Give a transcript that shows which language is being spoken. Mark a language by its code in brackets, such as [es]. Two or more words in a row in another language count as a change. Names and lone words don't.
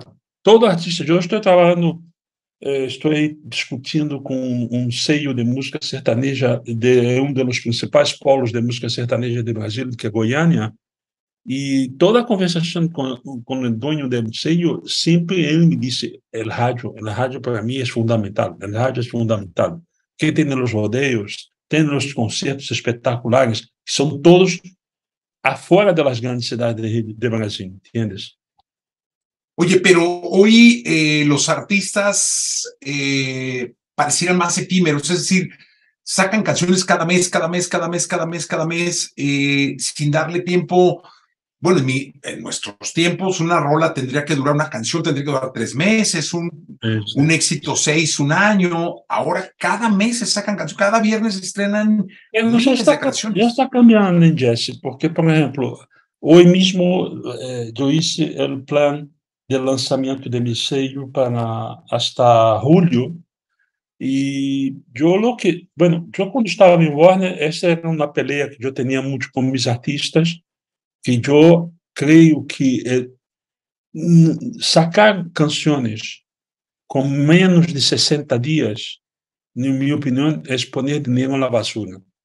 [pt] Todo artista, eu estou trabalhando, estou discutindo com um sello de música sertaneja de dos principais polos de música sertaneja do Brasil, que é Goiânia, e toda a conversação com o dono do sello, sempre ele me disse, a rádio para mim é fundamental, a rádio é fundamental. Que tem os rodeios, tem os concertos espetaculares, que são todos afuera das grandes cidades de Brasil, [es] ¿entiendes? Oye, pero hoy los artistas parecieran más efímeros, es decir, sacan canciones cada mes, sin darle tiempo. Bueno, en nuestros tiempos, una rola tendría que durar, una canción tendría que durar 3 meses, un éxito 6, un año. Ahora cada mes se sacan canciones, cada viernes se estrenan miles de canciones. [pt] Já está cambiando, Jesse, porque, por exemplo, hoje mesmo eu hice o plano do lançamento de [es] mi sello para hasta [pt] julho. E eu quando estava em Warner, essa era uma peleia que eu tinha muito com meus artistas, que eu creio que sacar canções com menos de 60 dias, na minha opinião, é poner dinheiro na basura.